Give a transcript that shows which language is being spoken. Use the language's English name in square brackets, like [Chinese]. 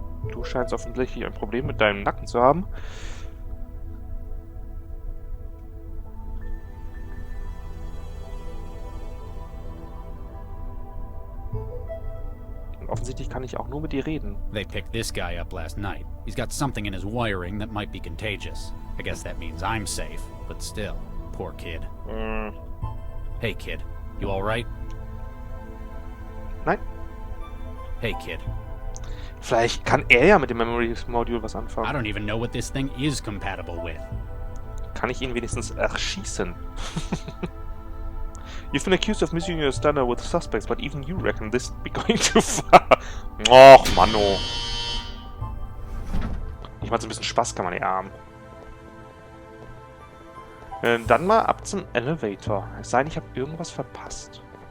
[German] Du scheinst offensichtlich ein Problem mit deinem Nacken zu haben. Offensichtlich kann ich auch nur mit dir reden. [English] They picked this guy up last night. He's got something in his wiring that might be contagious. I guess that means I'm safe, but still, poor kid. Hey kid, you alright? [German] Nein. [English] Hey kid. [German] Vielleicht kann er ja mit dem Memory Module was anfangen. [English] I don't even know what this thing is compatible with. [German] Kann ich ihn wenigstens erschießen? [English] You've been accused of misusing your stunner with suspects, but even you reckon this would be going too far. [German] Och, Manno. Nicht mal so ein bisschen Spaß kann man ja haben. Dann mal ab zum Elevator. Es sei denn, ich habe irgendwas verpasst.